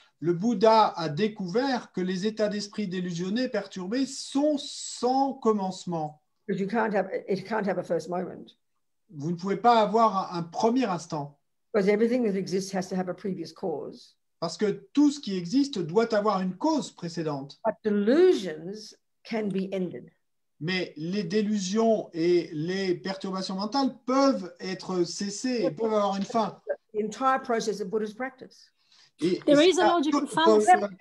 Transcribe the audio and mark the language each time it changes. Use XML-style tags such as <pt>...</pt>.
<fr>Le Bouddha a découvert que les états d'esprit délusionnés, perturbés, sont sans commencement.</fr> <en>Because it can't have a first moment.</en> <fr>Vous ne pouvez pas avoir un premier instant.</fr> <en>Because everything that exists has to have a previous cause.</en> <fr>Parce que tout ce qui existe doit avoir une cause précédente.</fr> <en>But delusions can be ended.</en> <fr>Mais les délusions et les perturbations mentales peuvent être cessées, peuvent avoir une fin.</fr> <en>The entire process of Buddha's practice. There is a logical fallacy.</en>